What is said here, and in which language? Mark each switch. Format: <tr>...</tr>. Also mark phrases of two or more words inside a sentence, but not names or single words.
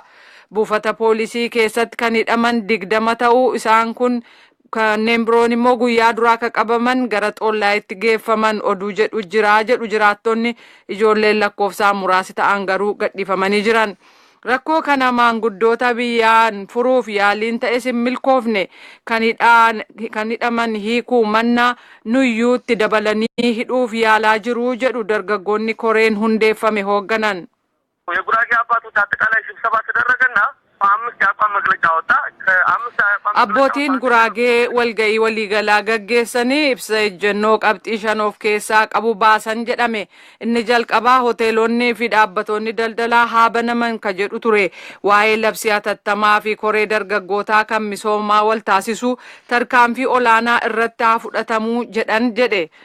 <om>Buufata poolisii keessatti kan hidhaman 20 ta'uu isaan kun kanneen biroon immoo guyyaa duraa akka qabaman gara xollaayitti geeffaman oduu jedhu jira jedhu jiraattonni ijoolleen lakkoofsaan muraasi ta'an garuu gadhiifamanii jiran. Rakkoo kana maanguddoota biyyaan furuuf yaaliin ta'es hin milkoofne kan hidhaman hiikuu mannaa nuyyuutti dabalanii hidhuuf yaalaa jiru jedhu dargaggoonni koreen hundeeffame hoogganan.</om> <am>የጉራጌ አባቶች አጠቃላይ ስብሰባ ተደረገና አምስት የአቋም መግለጫ ወጣ። ከአምስት የአቋም</am> <om>Abbootiin Guraagee walga'ii waliigalaa gaggeessanii ibsa ejjennoo qabxii 5 of keessaa qabu baasan jedhame. Inni jalqabaa hoteelonni fi dhaabbattoonni daldalaa haa banaman ka jedhu ture. Waa'ee labsii hatattamaa fi koree dargaggootaa kan misoomaa wal taasisu tarkaanfii olaanaa irratti haa fudhatamuu jedhan jedhe.</om>